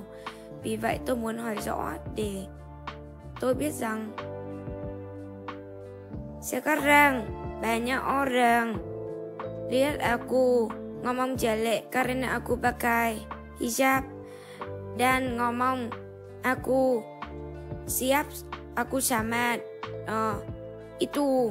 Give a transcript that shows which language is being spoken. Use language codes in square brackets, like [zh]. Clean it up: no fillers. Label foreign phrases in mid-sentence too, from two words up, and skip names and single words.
[vi] Vì vậy tôi muốn hỏi rõ để tôi biết rằng [id] sekarang banyak orang lihat aku ngomong jelek karena aku pakai hijab dan ngomong aku siap, aku sama itu.